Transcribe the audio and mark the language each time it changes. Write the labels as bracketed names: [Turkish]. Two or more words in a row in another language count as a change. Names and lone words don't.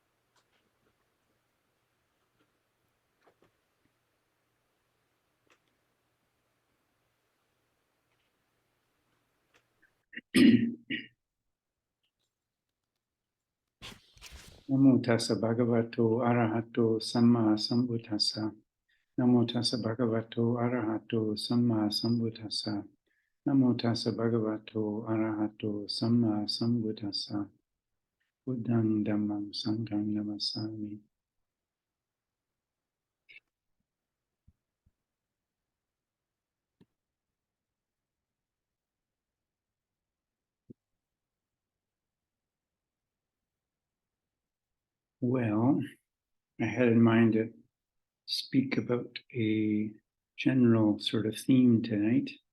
[Pali] Namo tassa bhagavato arahato samma sambuddhassa. Namo tassa bhagavato arahato samma sambuddhassa. Namo tassa bhagavato arahato samma sambuddhassa. Buddhang dhammam sangham namassami. [English] Well, I had in mind to speak about a general sort of theme tonight.